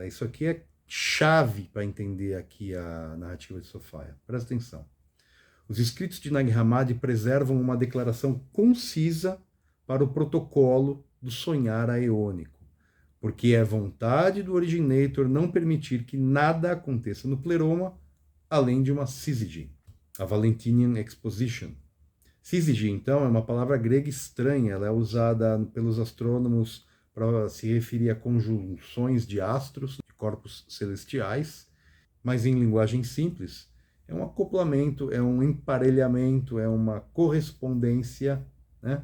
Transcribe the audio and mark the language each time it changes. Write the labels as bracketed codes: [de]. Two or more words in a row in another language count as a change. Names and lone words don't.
[pt] Isso aqui é chave para entender aqui a narrativa de Sophaia. Presta atenção. Os escritos de Nag Hammadi preservam uma declaração concisa para o protocolo do sonhar aeônico, porque é vontade do Originator não permitir que nada aconteça no Pleroma, além de uma syzygy, a Valentinian Exposition. Syzygy, então, é uma palavra grega estranha, ela é usada pelos astrônomos para se referir a conjunções de astros, de corpos celestiais, mas em linguagem simples, é um acoplamento, é um emparelhamento, é uma correspondência, né?